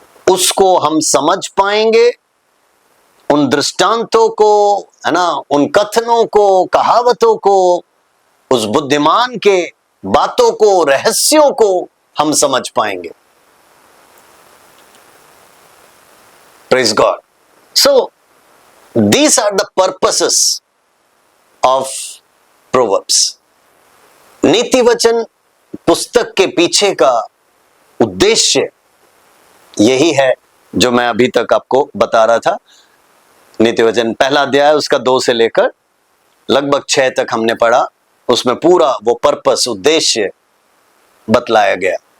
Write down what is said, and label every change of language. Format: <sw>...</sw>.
<hi>उसको हम समझ पाएंगे, उन दृष्टांतों को, है ना, उन कथनों को, कहावतों को, उस बुद्धिमान के बातों को, रहस्यों को हम समझ पाएंगे।</hi> <en>Praise God. So these are the purposes of Proverbs.</en> <hi>नीति वचन पुस्तक के पीछे का उद्देश्य यही है जो मैं अभी तक आपको बता रहा था। नीति वचन पहला अध्याय उसका 2 से लेकर लगभग 6 तक हमने पढ़ा, उसमें पूरा वो पर्पस, उद्देश्य बतलाया गया।</hi>